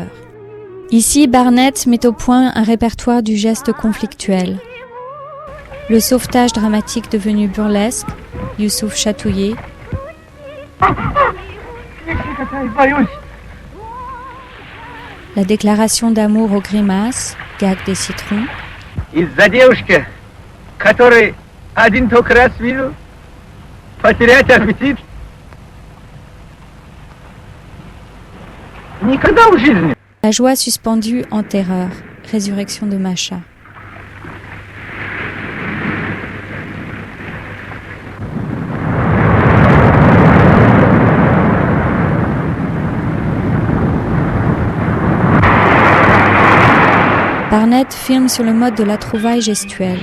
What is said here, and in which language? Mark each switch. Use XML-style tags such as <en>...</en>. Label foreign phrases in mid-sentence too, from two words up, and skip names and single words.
<fr>Ici, Barnett met au point un répertoire du geste conflictuel. Le sauvetage dramatique devenu burlesque, Youssouf chatouillé. La déclaration d'amour aux grimaces, gag des citrons.</fr> <ru>Из-за девушки, которой один только раз вижу, потерять аппетит. Никогда в жизни.</ru> <fr>La joie suspendue en terreur, résurrection de Macha. Barnett filme sur le mode de la trouvaille gestuelle.</fr>